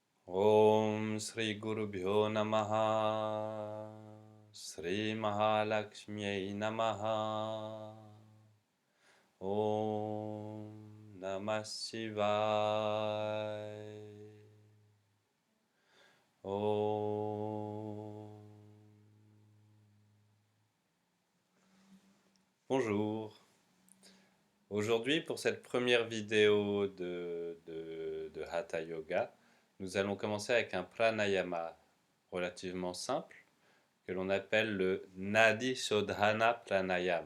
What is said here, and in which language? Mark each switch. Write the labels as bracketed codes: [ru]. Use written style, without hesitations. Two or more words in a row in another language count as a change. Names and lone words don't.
[sa] Om Sri Gurubhyo Namaha Sri Mahalakshmi Namaha Om Namah Shivaya Om. [fr] Bonjour. Aujourd'hui, pour cette première vidéo de Hatha Yoga, nous allons commencer avec un pranayama relativement simple que l'on appelle le Nadi Shodhana Pranayam.